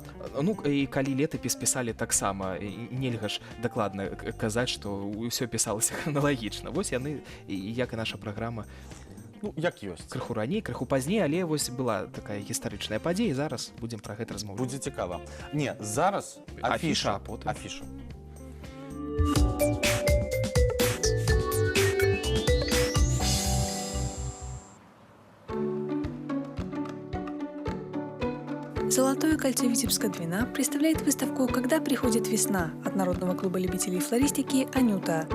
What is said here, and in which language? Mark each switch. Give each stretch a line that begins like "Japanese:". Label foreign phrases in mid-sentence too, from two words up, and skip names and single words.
Belarusian: Ну і калі летапіс пісалі таксама, нельга ж дакладна казаць, што ўсё пісалася храналагічна. Вось яны, як і наша праграма, Ну, як ёсць. крыху раней, крыху пазней, але вось была такая гістарычная падзея, і зараз будзем пра гэта размаўляць. Будзе цікава. Не, зараз Афіша, афіша. а потым? Афіша.
Russian: Золотое кольцо Витебска-Двина представляет выставку «Когда приходит весна» от Народного клуба любителей флористики «Анюта».